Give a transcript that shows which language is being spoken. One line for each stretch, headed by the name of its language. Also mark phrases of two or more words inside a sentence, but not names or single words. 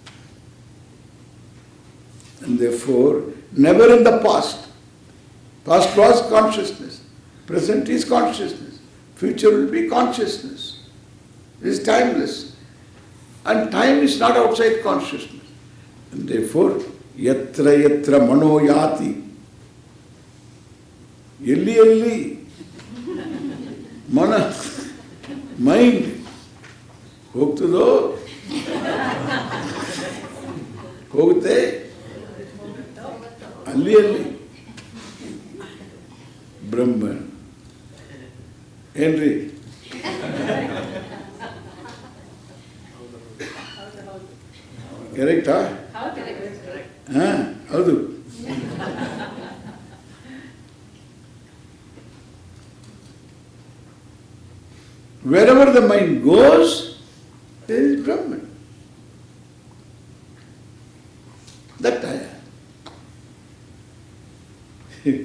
English: And therefore, never in the past. Past was consciousness. Present is consciousness. Future will be consciousness. It is timeless. And time is not outside consciousness. And therefore,
Sanskrit: यत्र यत्र मनो याति.
Kannada: ಎಲ್ಲಿ ಮನ,
English: mind,
Kannada: ಹೋಗ್ತದೋ ಹೋಗುತ್ತೆ ಅಲ್ಲಿ ಬ್ರಹ್ಮ ಏನ್ರಿ ಕರೆಕ್ಟಾ? ಹೌದು.
English: Wherever the mind goes, there is Brahman. That I am.